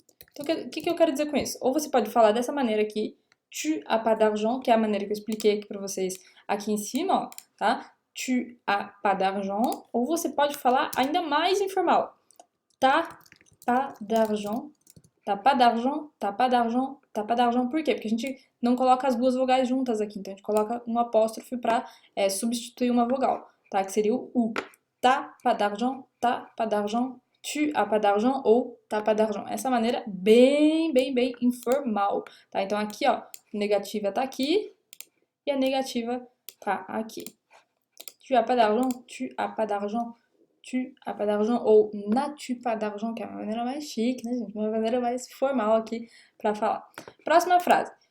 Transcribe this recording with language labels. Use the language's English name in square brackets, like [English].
[Portuguese] Então, o que eu quero dizer com isso? Ou você pode falar dessa maneira aqui, [French] tu as pas d'argent, [Portuguese] que é a maneira que eu expliquei aqui pra vocês aqui em cima, ó, tá? [French] Tu as pas d'argent. [Portuguese] Ou você pode falar ainda mais informal. [French] T'as pas d'argent. T'as pas d'argent, t'as pas d'argent, t'as pas d'argent. [Portuguese] Por quê? Porque a gente não coloca as duas vogais juntas aqui. Então, a gente coloca um apóstrofe pra substituir uma vogal, tá? Que seria o U. [French] T'as pas d'argent, t'as pas d'argent. Tu as pas d'argent ou t'as pas d'argent. [Portuguese] Essa maneira bem informal, tá? Então aqui, ó, a negativa tá aqui e a negativa tá aqui. [French] Tu as pas d'argent, tu as pas d'argent, tu as pas d'argent ou n'as-tu pas d'argent, [Portuguese] que é uma maneira mais chique, né, gente? Uma maneira mais formal aqui pra falar. Próxima frase.